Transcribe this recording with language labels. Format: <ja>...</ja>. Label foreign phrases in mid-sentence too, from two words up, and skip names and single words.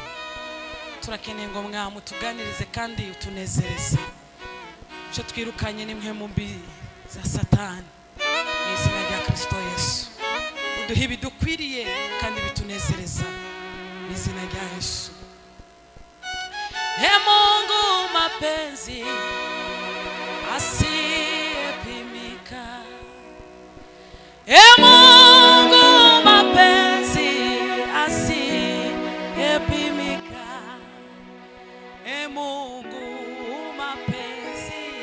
<rw>Turakeneye ngo Mwami utuganirize kandi utunezereze, cyo twirukanye nimwe mu mbi za Satani mu izina rya Kristo Yesu. Uduhe ibidukwiriye kandi bitunezereza mu izina rya Yesu.</rw> <sw>Mungu mapenzi asiyepimika, Mungu mapenzi asiyepimika, Mungu mapenzi</sw>